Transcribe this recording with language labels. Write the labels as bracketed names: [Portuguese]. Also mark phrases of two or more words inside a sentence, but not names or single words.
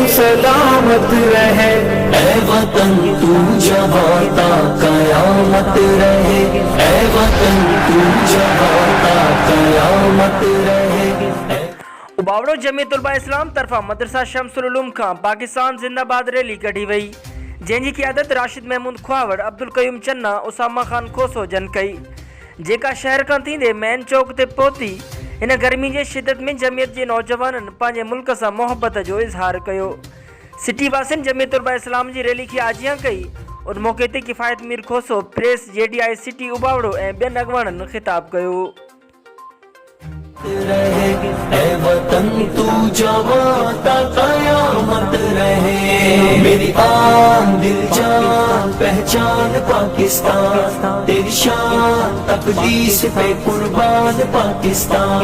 [Urdu] سلامت رہے. اے وطن تو جہاں تا قیامت رہے، اے وطن تو جہاں تا قیامت رہے. [Sindhi] उबावड़ो जमीयत उलमा इस्लाम तरफा मदरसा शमसुल उलूम खां पाकिस्तान जिंदाबाद रैली कढी वई, जंहिंजी क़ियादत राशिद महमूद ख्वावड़, अब्दुल कयूम चन्ना, उसामा खान खोसो जन कई, जेका शहर खां थींदे मैन चौक ते पहुती। इन गर्मी जे शिदत में जमीयत जे नौजवाननि पंहिंजे मुल्क सां मोहब्बत जो इज़हार कयो। सिटी वासियुनि जमीयत उलमा इस्लाम जी रैली खे आजियां कई। उन मौक़े ते किफ़ायत मीर खोसो, प्रेस, JDI सिटी उबावड़ो ऐं ॿियनि अॻवाननि ख़िताब कयो। [Urdu] رہے، اے وطن تو جہاں تا قیامت رہے. میری آن دل جان پہچان پاکستان، تیری شان تقدیس پہ قربان پاکستان.